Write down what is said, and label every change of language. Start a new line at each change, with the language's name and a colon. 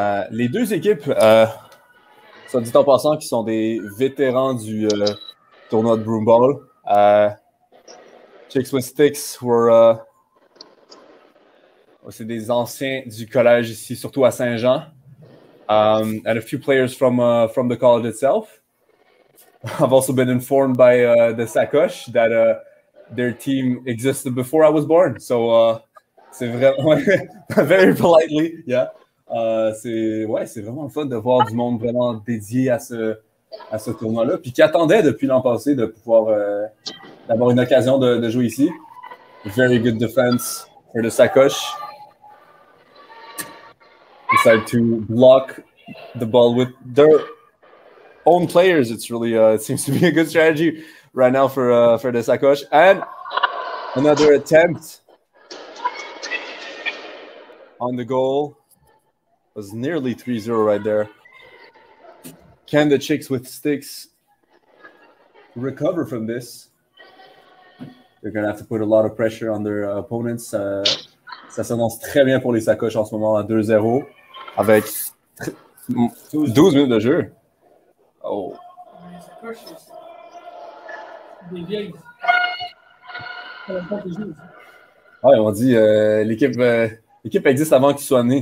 French: Les deux équipes, soit dit en passant, qui sont des vétérans du tournoi de Broomball. Chicks with Sticks c'est des anciens du collège ici, surtout à Saint-Jean.
English: And a few players from the college itself. I've also been informed by the Sacoche that their team existed before I was born. So
French: c'est vraiment
English: very politely, yeah.
French: C'est vraiment le fun de voir du monde vraiment dédié à ce tournoi-là, puis qui attendait depuis l'an passé de pouvoir d'avoir une occasion de jouer ici.
English: Very good defense for the Sacoche. Decide to block the ball with their own players. It's really it seems to be a good strategy right now for the Sacoche. And another attempt on the goal. Was nearly 3-0 right there. Can the Chicks with Sticks recover from this? They're going to have to put a lot of pressure on their opponents.
French: Ça s'annonce très bien pour les Sacoches en ce moment à 2-0 avec 12 minutes de jeu. Oh. Les Sacoches, c'est des vieilles. Ouais, on dit l'équipe existe avant qu'il soit né.